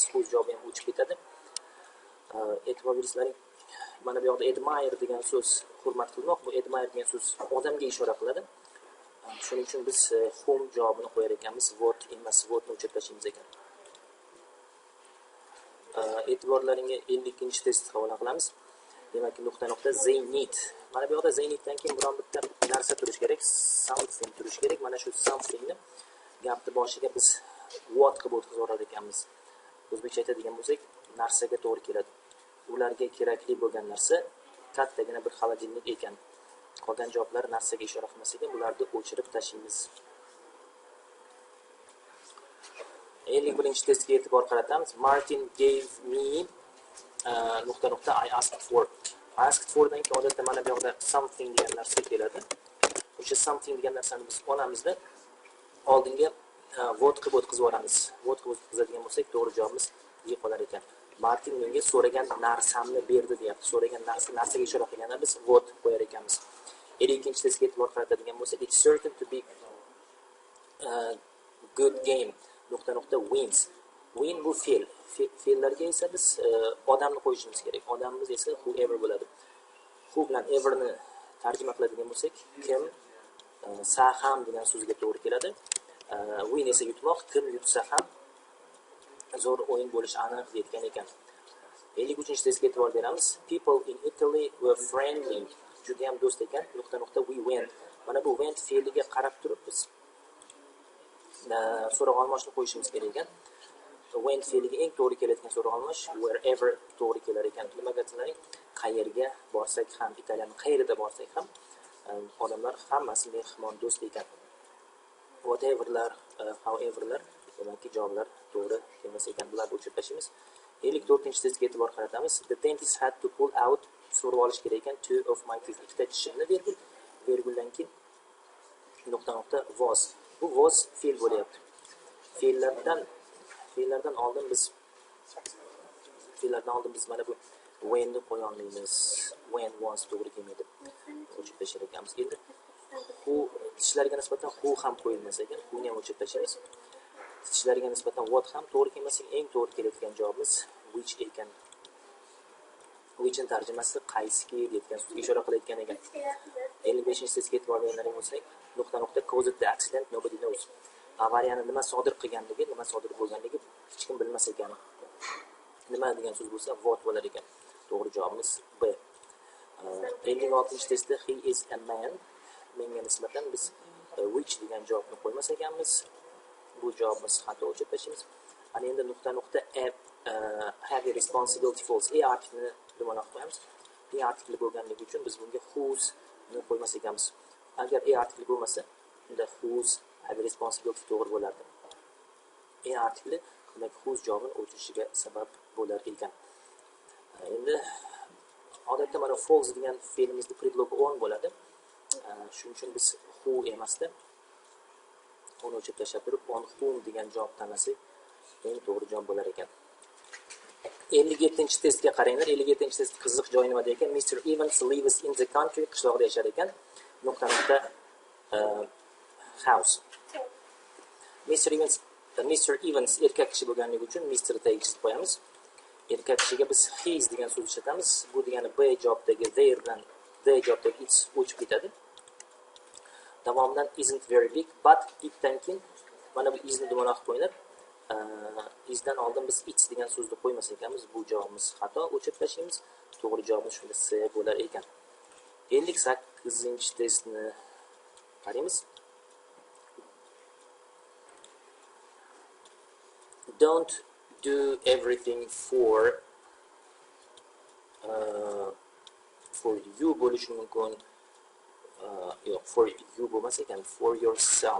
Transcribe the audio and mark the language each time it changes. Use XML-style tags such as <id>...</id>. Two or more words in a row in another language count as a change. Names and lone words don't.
<uz>Whose javobi ham o'chib ketadi. E'tibor bersalaring, mana bu yoqda admire degan so'z hurmat qilmoq. Bu admire degan so'z odamga ishora qiladi. Shuning uchun biz whom javobini qo'yar ekanmiz. What emas, whatni o'chirib tashlaymiz ekan. E'tiborlaringga 52-testni havola qilamiz. Demak, nuqta</uz> <en>they need.</en> <uz>Mana bu yoqda</uz> <en>they needdan</en> <uz>keyin biron bitta narsa turish kerak, something turish kerak. Mana shu somethingni gapni boshiga biz what qilib o'tkazib ekanmiz. O'zbekcha aytadigan bo'lsak, narsaga to'g'ri keladi. Ularga kerakli bo'lgan narsa kattagina bir xolodilnik ekan. Qolgan javoblar narsaga ishora qilmas ekan, bularni o'chirib tashlaymiz. 51-testga e'tibor qaratamiz.</uz> <en>Martin gave me I asked for. I asked for</en> <uz>dan keyin odatda mana bu yoqda something degan narsa keladi. O'sha something degan narsani biz olamizda oldinga what qilib o'tkazib yuboramiz. What qilib o'tkazadigan bo'lsak, to'g'ri javobimiz D qolar ekan. Martin menga so'ragan narsamni berdi deyapti. So'ragan narsaga ishora qilganda biz what qo'yar ekanmiz. 52-testga e'tibor qaratadigan bo'lsak,</uz> <en>it's certain to be good game.</en> <uz>Wins. Win bu fe'l. Fe'llarga esa biz odamni qo'yishimiz kerak. Odamimiz esa whoever bo'ladi. Who bilan everni tarjima qiladigan bo'lsak, kim, sa ham degan so'zga to'g'ri keladi. Win esa yutmoq, kim yutsa ham zo'r o'yin bo'lishi aniq deyotgan ekan. 53-testga e'tibor beramiz.</uz> <en>People in Italy were friendly.</en> <uz>Juda ham do'st ekan.</uz> <en>We went.</en> <uz>Mana bu went fe'liga qarab turib biz so'rag'olmoshni qo'yishimiz kerak ekan. Went fe'liga eng to'g'ri keladigan so'rag'olmosh wherever to'g'ri kelar ekan. Nimaga aytsalar, qayerga borsak ham, italyan qayerda borsak ham odamlar hammasi mehmon do'st ekan. Whateverlar, howeverlar, demakki javoblar to'g'ri kelmas ekan. Bularni o'chirib tashlaymiz. 54-testga e'tibor qaratamiz.</uz> <en>The dentist had to pull out,</en> <uz>so'rib olish kerak ekan,</uz> <en>two of my teeth.</en> <uz>Ikkita tishimni virguldan keyin was. Bu was fe'l bo'lyapti. Fe'llardan oldin biz mana bu when ni qo'ya olmaymiz.</uz> <en>When was</en> <uz>to'g'ri kelmaydi. O'chirib tashlar ekanmiz. Endi who tishlarga nisbatan who ham qo'yilmas ekan. Buni ham o'chirib tashlaymiz. Tishlarga nisbatan what ham to'g'ri kelmasa, eng to'g'ri keladigan javobimiz which ekan. Which in tarjimasi qaysiki deyotgan so'zga ishora qilayotgan ekan. 55-testga e'tibor berganlaring bo'lsak,</uz> <en>caused the accident nobody knows.</en> <uz>Avariyani nima sodir qilganligi, nima sodir bo'lganligi hech kim bilmas ekan. Nima degan so'z bo'lsa, what bo'lar ekan. To'g'ri javobimiz B. 56-testda</uz> <en>he is a man.</en> <uz>Menga nisbatan biz which degan javobni qo'ymas ekanmiz. Bu javobimiz xato o'chirib tashlaymiz. Ana endi</uz> <en>have a responsibility false.</en> <uz>Artiklini dumaloq qo'yamiz. Artikli bo'lganligi uchun biz bunga whose ni qo'ymas ekanmiz. Agar artikli bo'lmasa, unda</uz> <en>whose have a responsibility</en> <uz>to'g'ri bo'lardi. Artikli demak whose javobini o'chirishiga sabab bo'lar ekan. Endi odatda mana false degan fe'limizda predlog on bo'ladi. Shuning uchun biz who emasda uni o'chirib tashlab turib</uz> <en>on whom</en> <uz>degan javob tanlasak, eng to'g'ri javob bo'lar ekan. 57-testga qaranglar. 57-test qiziq joyi nimada ekan?</uz> <en>Mr. Evans lives in the country,</en> <uz>qishloqda yashar ekan. Nuqta house. Mr. Evans erkak kishi bo'lganligi uchun Mr. tagiga qo'yamiz. Erkak kishiga biz his degan so'z ishlatamiz. Bu degani B javobdagi there bilan D javobdagi it's o'chib ketadi. Davomdan</uz> <en>isn't very big, but</en> <uz>itdan keyin mana bu isni dumaloq qo'yilib, isdan oldin biz it's degan so'zni qo'ymas ekanmiz. Bu javobimiz xato, o'chirib tashlaymiz. To'g'ri javobimiz shunda C bo'lar ekan. 58-testni qaraymiz.</uz> <en>Don't do everything for you</en> <uz>bo'lishi mumkin. Yo'q,</uz> <en>for you</en> <uz>bo'lmas ekan,</uz> <en>for yourself.</en>